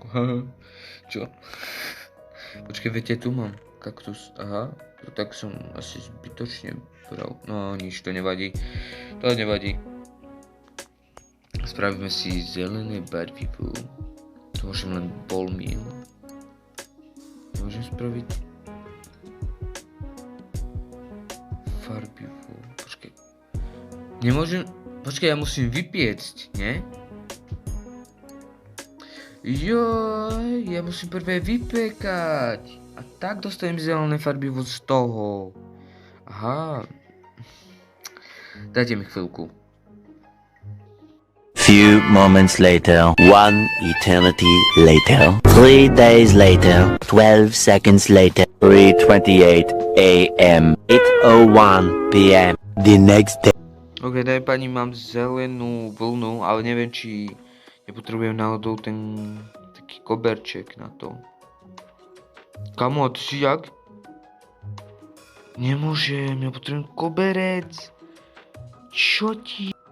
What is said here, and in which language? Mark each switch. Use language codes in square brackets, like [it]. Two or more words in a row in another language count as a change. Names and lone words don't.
[sk] Čo? Počkej, viete, tu mám kaktus, aha, to tak som asi zbytočne bral. No nič, to nevadí, Spravíme si zelené barvivo. To môžem len [en] ball meal. [sk] Môžem spraviť farbivo, počkej. Nemôžem, počkej, ja musím vypiecť, nie? Joj, ja musím prvé vypekať. A tak dostanem zelené farbivo z toho. Aha. Dajte mi chvíľku. [en] Few moments later, 1 eternity later, 3 days later, 12 seconds later, 3:28 a.m., 8:01 p.m. the next day. [sk] Ok, daj pani, mám zelenú vlnu, ale neviem, či nepotrebujem náhodou ten taký koberček na to. Kamo, ty si jak? Nemôžem, ja potrebujem koberec. Čo ti?